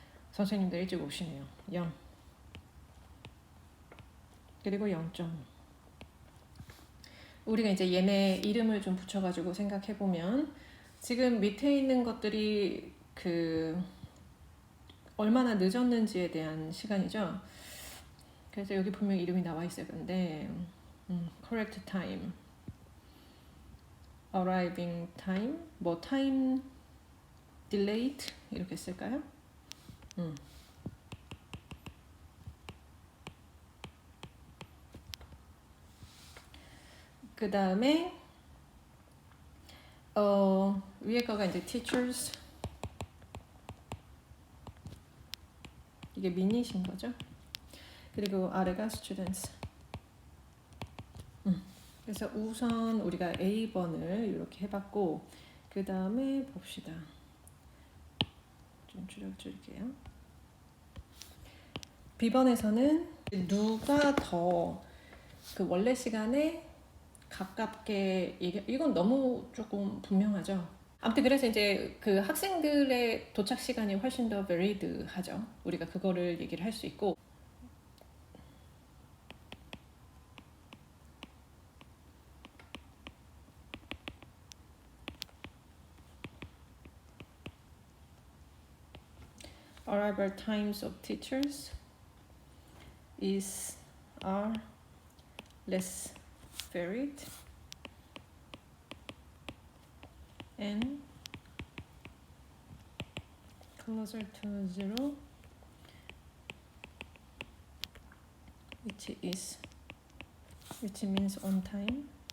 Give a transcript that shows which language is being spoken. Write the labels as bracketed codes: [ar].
[ko] 선생님들 일찍 오시네요. 0, 그리고 0.5. 우리가 이제 얘네 이름을 좀 붙여가지고 생각해보면 지금 밑에 있는 것들이 얼마나 늦었는지에 대한 시간이죠. 그래서 여기 분명 이름이 나와 있어요. 근데 [en] correct time, arriving time, [ko] 뭐 [en] time delayed [ko] 이렇게 쓸까요? 그 다음에 위에 거가 이제 teachers, 이게 미닛인 거죠. 그리고 아래가 students. 그래서 우선 우리가 A번을 이렇게 해봤고, 그 다음에 봅시다. 좀 줄여줄게요. B번에서는 누가 더 그 원래 시간에 가깝게 이건 너무 조금 분명하죠. 아무튼 그래서 이제 그 학생들의 도착 시간이 훨씬 더 varied하죠. 우리가 그거를 얘기를 할 수 있고, [en] arrival times of teachers are less varied and closer to zero, which means on time.